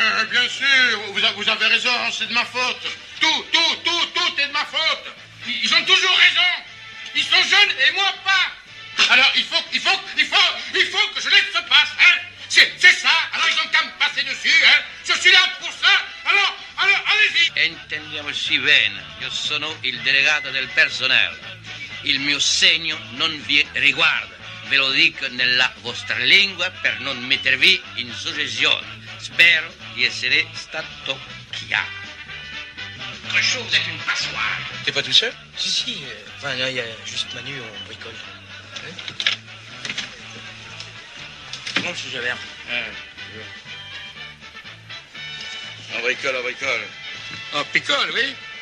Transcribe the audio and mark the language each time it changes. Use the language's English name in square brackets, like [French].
[French] Bien sûr, vous avez raison, c'est de ma faute. Tout est de ma faute. Ils ont toujours raison. Ils sont jeunes et moi pas. Alors, il faut que je laisse se passe, hein. C'est ça, alors ils ont qu'à me passer dessus, hein. Je suis là pour ça, alors, allez-y. [Italian] Intendiamoci bene, io sono il delegato del personale. Il mio segno non vi riguarda. Ve lo dico nella vostra lingua per non mettervi in soggezione. Spero di essere stato chiaro. [French] Cruchot, vous êtes une passoire. T'es pas tout seul? Si, enfin, là, il y a juste Manu, on bricole. Non, monsieur Javert. On bricole. On picole, oui.